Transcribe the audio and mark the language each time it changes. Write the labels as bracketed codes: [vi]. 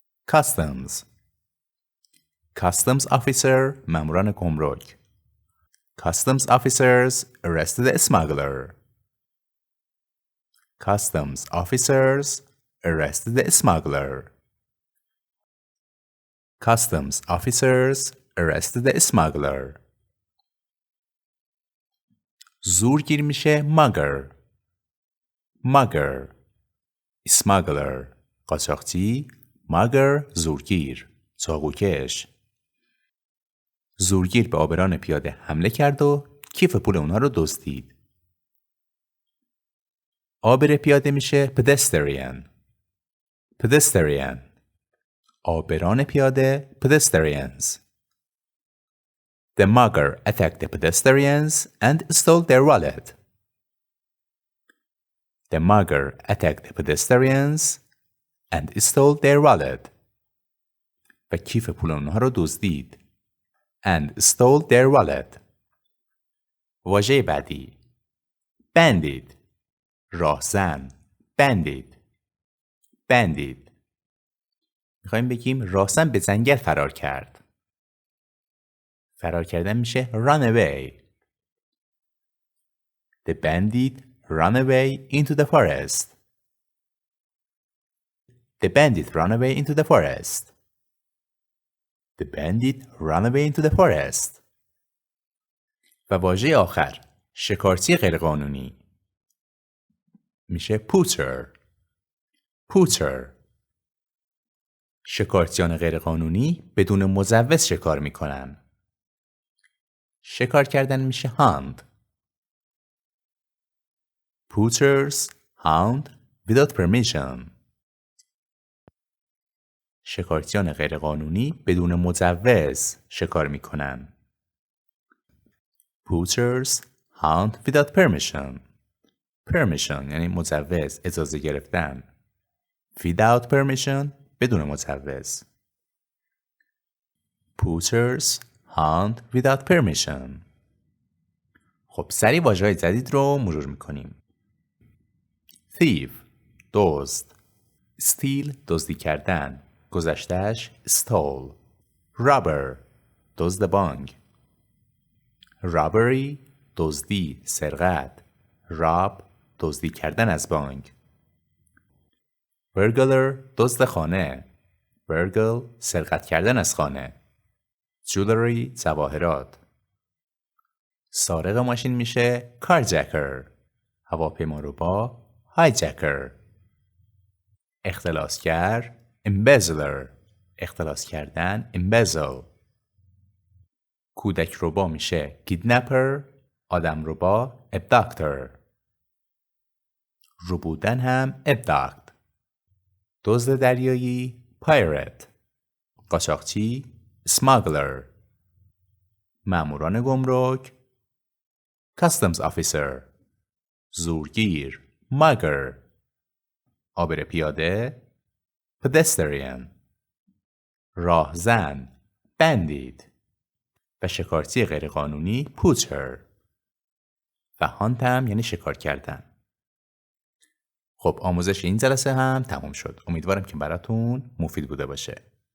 [en] customs. customs officer [fa] ماموران گمرک. [en] customs officers arrested a smuggler. customs officers arrested a smuggler. customs officers arrested a smuggler. [fa] زورگیر میشه mugger. [en] mugger. [fa] smuggler قاچاقچی. mugger زورگیر، چاقوکش. زورگیر به آبران پیاده حمله کرد و کیف پول اونها رو دزدید. آبر پیاده میشه pedestrian. pedestrian. آبران پیاده pedestrians. [en] The mugger attacked the pedestrians and stole their wallet. The mugger attacked the pedestrians and stole their wallet. [fa] و کیف پول اونها رو دزدید. [en] And stole their wallet. [fa] واژه بعدی bandit. [en] راهزن. bandit. bandit. [fa] میخوایم بگیم راهزن به جنگل فرار کرد. فرار کردن میشه run away. [en] The bandit ran away into the forest. The bandit ran away into the forest. The bandit ran away into the forest. [fa] و واژه آخر شکارچی غیرقانونی میشه poacher. [en] poacher. [fa] شکارچیان غیرقانونی بدون مجوز شکار میکنن. شکار کردن میشه hunt. [en] Poachers hunt without permission. [fa] شکارچیان غیرقانونی بدون مجوز شکار میکنن. [en] Poachers hunt without permission. [fa] Permission یعنی مجوز، اجازه گرفتن. [en] Without permission بدون مجوز. Poachers hunt without permission. [fa] خب سریع واژه‌های جدید رو مرور میکنیم. Thief دزد. Steal دزدی کردن، گذشته‌اش stole. Robber دزد بانک. Robbery دزدی، سرقت. Rob دزدی کردن از بانک. burglar دزد خانه. burgle سرقت کردن از خانه. jewelry جواهرات. سارق ماشین میشه carjacker. هواپیماربا hijacker. اختلاسگر embezzler. اختلاس کردن embezzle. کودک ربا میشه kidnapper. آدم ربا abductor. ربودن هم abduct. دزد دریایی pirate. قاچاقچی smuggler. ماموران گمرک customs officer. زورگیر mugger. عابر پیاده pedestrian. راهزن bandit. و شکارچی غیرقانونی poacher. و هانت هم یعنی شکار کردن. خب آموزش این جلسه هم تموم شد. امیدوارم که براتون مفید بوده باشه.